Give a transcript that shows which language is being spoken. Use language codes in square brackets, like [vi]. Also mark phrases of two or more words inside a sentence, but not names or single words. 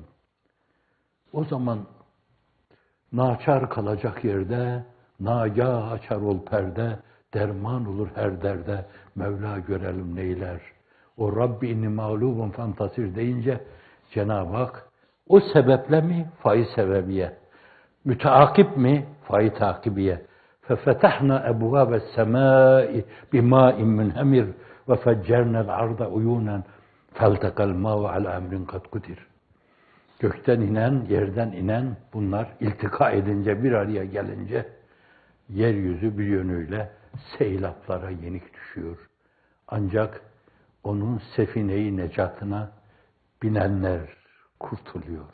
[tr] O zaman naçar kalacak yerde, nagah açar ol perde, derman olur her derde, Mevla görelim neyler. O [ar] رب إني مغلوب فانتصر [tr] deyince Cenab-ı Hak o sebeple mi? Faiz sebebiye. Müteakip mi? Fay takibiye. [ar] فَفَتَحْنَا أَبْوَابَ السَّمَاءِ بِمَاءٍ مُنْهَمِرٍ وَفَجَّرْنَا الْأَرْضَ عُيُونًا فَالْتَقَى الْمَاءُ عَلَى أَمْرٍ قَدْ قُدِرَ. [tr] Gökten inen, yerden inen bunlar iltika edince, bir araya gelince yeryüzü bir yönüyle seylaplara yenik düşüyor. Ancak onun sefine-i necatına binenler kurtuluyor.